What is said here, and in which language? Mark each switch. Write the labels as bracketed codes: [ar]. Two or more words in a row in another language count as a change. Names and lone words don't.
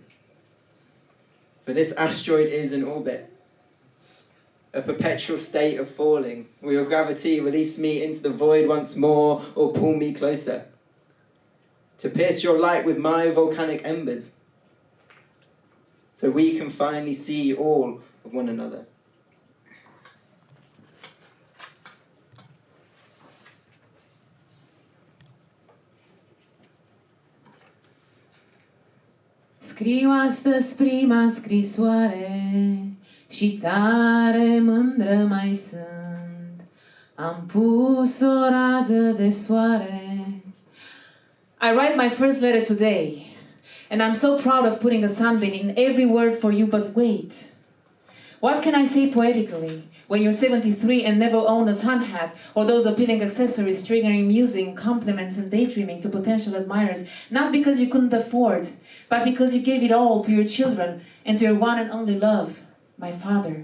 [en] For this asteroid is in orbit, a perpetual state of falling. Will your gravity release me into the void once more, or pull me closer? To pierce your light with my volcanic embers, so we can finally see all of one another. [ro] Scriu astăzi prima scrisoare și tare mândră mai sunt. Am pus o rază de soare. [en] I write my first letter today, and I'm so proud of putting a sunbeam in every word for you, but wait. What can I say poetically when you're 73 and never owned a sun hat or those appealing accessories triggering musing, compliments and daydreaming to potential admirers, not because you couldn't afford, but because you gave it all to your children and to your one and only love, my father.